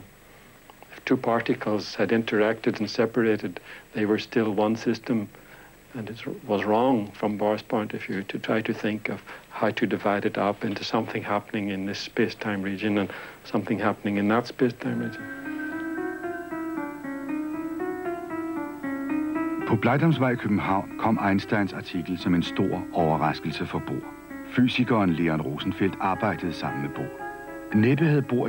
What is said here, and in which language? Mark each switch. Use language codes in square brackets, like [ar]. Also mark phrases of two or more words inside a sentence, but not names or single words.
[en] If two particles had interacted and separated, they were still one system, and it was wrong from Bohr's point of view to try to think of how to divide it up into something happening in this space-time region and something happening in that space-time region. [da] På Blegdamsvej i København kom Einsteins artikel som en stor overraskelse for Bohr. Fysikeren Leon Rosenfeldt arbejdede sammen med Bohr. Næppe havde Bohr